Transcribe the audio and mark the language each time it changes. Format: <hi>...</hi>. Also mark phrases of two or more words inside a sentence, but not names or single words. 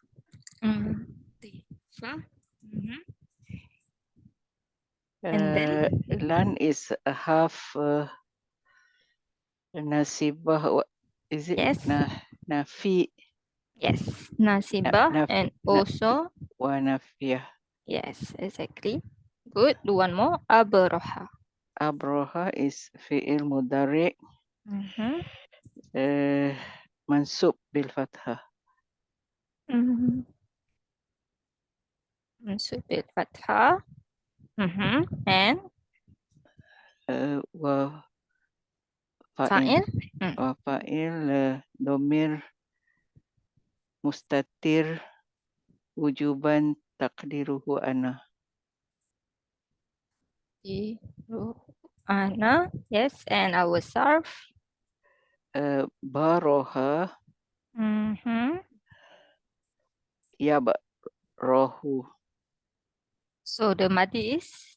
<en>Mm-hmm. And then? Lan is a half nasibah. Is it Yes. nafi? Yes. Nasibah and also</en> <ar>و نافية.</ar> <en>yes, exactly. Good. Do one more. Abroha. Abroha is</en> <ar>فعل مضارع'</ar> <en>Mm-hmm.</en> <ar>منصوب بالفتحة. Mm-hmm. منصوب بالفتحة.</ar> <en>Mm-hmm. And Wa fa'il. fa'il.</en> <ar>وفاعل ضمير مستتر وجوبا تقديره أنا.</ar> <en>Ana. Yes. And our sarf. Baroha Mm-hmm.</en> <ar>يروح.</ar> <en>So the madi is?</en>